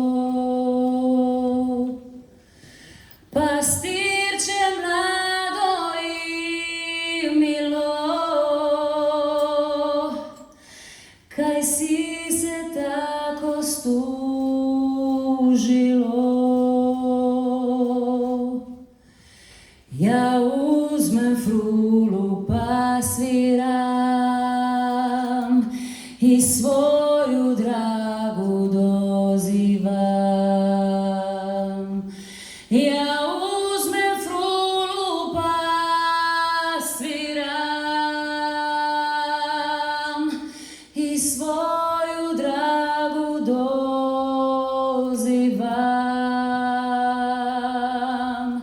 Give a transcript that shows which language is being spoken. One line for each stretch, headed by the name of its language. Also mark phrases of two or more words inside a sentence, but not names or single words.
Slovenian: Pastirče mlado in milo, kaj si se tako stužilo?
Serbian: Ja uzmem frulu pa sviram i svoju dragu dozivam. Ja uzmem frulu pa sviram i svoju dragu dozivam.